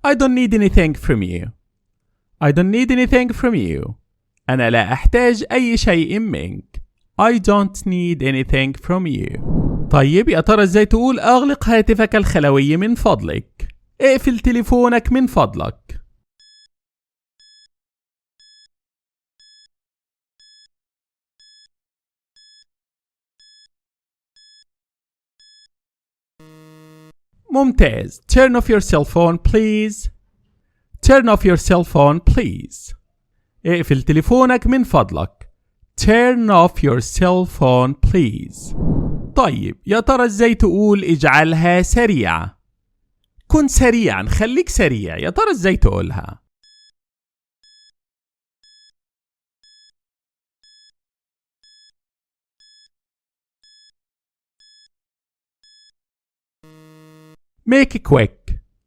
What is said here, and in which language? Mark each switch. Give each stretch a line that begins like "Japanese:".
English: I don't need anything from you. I don't need anything from you.
Arabic: أنا لا أحتاج أي شيء منك.
English: I don't need anything from you.
Arabic: طيب يا ترى ازاي تقول أغلق هاتفك الخلوي من فضلك؟ اقفل تليفونك من فضلك. ممتاز.
English: Turn off your cell phone please. Turn off your cell phone please.
Arabic: اقفل تليفونك من فضلك.
English: Turn off your cell phone please.
Arabic: طيب يا ترى ازاي تقول اجعلها سريعة؟ كن سريعا. خليك سريع. يا ترى ازاي تقولها؟
English: Make it quick.